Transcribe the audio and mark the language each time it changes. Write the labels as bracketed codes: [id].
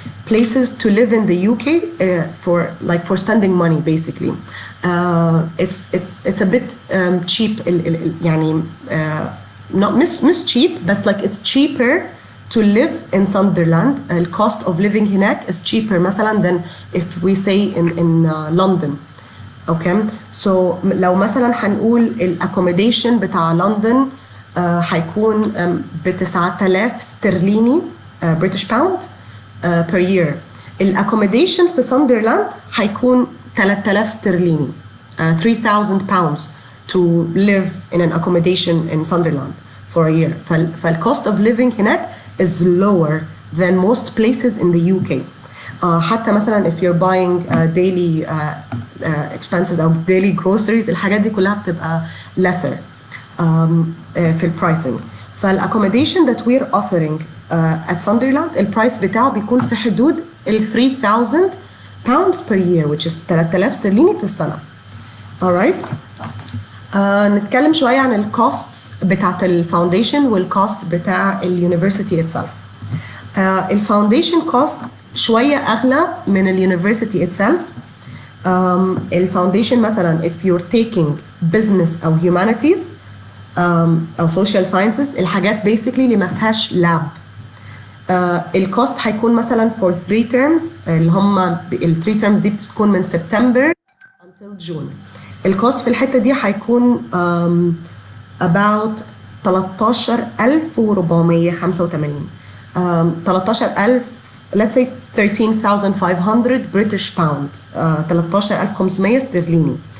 [en] places to live in the UK for spending money basically. It's a bit cheap يعني not مش cheap بس like it's cheaper to live in Sunderland. The cost of living هناك is cheaper مثلا than if we say in London. [ar] Okay, so لو مثلا هنقول ال accommodation بتاع لندن هيكون ب 9000 استرليني [en] British pound per year. ال accommodation [ar] في ساندرلاند هيكون 3000 استرليني [en] 3000 pounds to live in an accommodation in Sunderland for a year. فال cost of living هناك is lower than most places in the UK. حتى مثلا if you're buying daily expenses أو daily groceries [ar] الحاجات دي كلها بتبقى [en] lesser في ال pricing. فال accommodation that we're offering at Sunderland [ar] البرايس بتاعه بيكون في حدود ال [en] 3000 pounds per year which is 3000 [ar] استرليني في السنة. [en] alright. [ar] نتكلم شوية عن ال costs بتاعت ال foundation وال cost بتاع ال university itself. ال foundation cost شوية أغلى من ال [en] university itself. ال foundation مثلا if you're taking business أو humanities أو social sciences الحاجات basically [ar] اللي ما فيهاش [en] lab. ال cost هيكون مثلا for 3 terms اللي هم ال 3 terms دي بتكون من September until June. [ar] ال cost في الحتة دي هيكون about 13485 13000 let's say 13,500 British pound 13500 استرليني.